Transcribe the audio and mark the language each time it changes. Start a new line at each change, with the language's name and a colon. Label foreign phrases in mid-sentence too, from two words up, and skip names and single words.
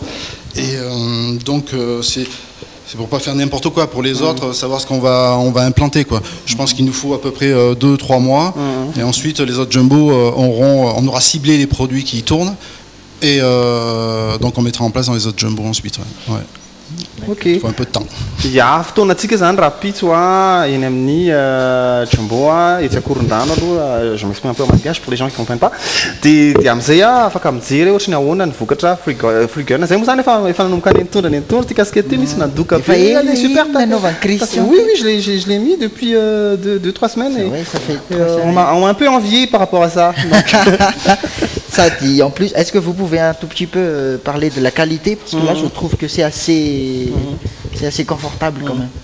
French: Et donc, c'est pour pas faire n'importe quoi. Pour les autres, savoir ce qu'on va implanter, quoi. Je pense qu'il nous faut à peu près 2-3 mois. Et ensuite, les autres jumbo, on aura ciblé les produits qui tournent. Et donc on mettra en place dans les autres jumbo ensuite. Ouais. Ok. Il faut un peu de temps. Ya,
Malagasy: fotoanantsika zany raha pitso eny amin'ny jumbo etsy Akorondrano aloha,
French: je m'exprime un peu en malgache pour les gens qui comprennent pas.
Malagasy: De amizay afaka mijery ohatry ny ahoana ny vokatra Free-Gun. Zay moa zany efa nanomboka ny nitondra ty casquette misy nadoka be.
French: Super Oui, je l'ai mis depuis 2-3 semaines. Ouais, ça fait on m'a un peu envié par rapport à ça. Ça dit, en plus, est-ce que vous pouvez un tout petit peu parler de la qualité? Parce que là, je trouve que c'est assez confortable quand même.